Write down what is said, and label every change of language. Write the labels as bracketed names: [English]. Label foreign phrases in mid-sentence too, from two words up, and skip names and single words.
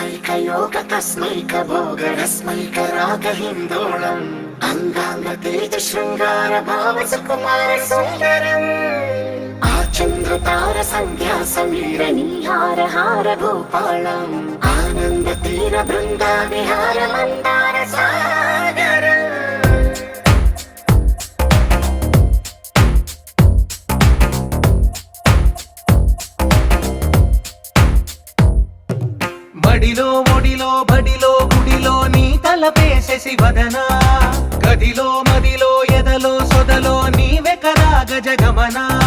[Sanskrit] योग तस्मैक भोगरस्मैक रागहिन्दोळम् अंगांग तेज शृंगार भाव सुकुमार सुंदरम् आचंद्र तार संध्या समीर नीहार हार भूपालम् आनंद तीर बृंदा विहार मंदार सागर [Telugu] బడిలో ఒడిలో బడిలో గుడిలో నీ తలపేసేసి వదనా గదిలో మదిలో ఎదలో సొదలో నీవే కదా గజగమనా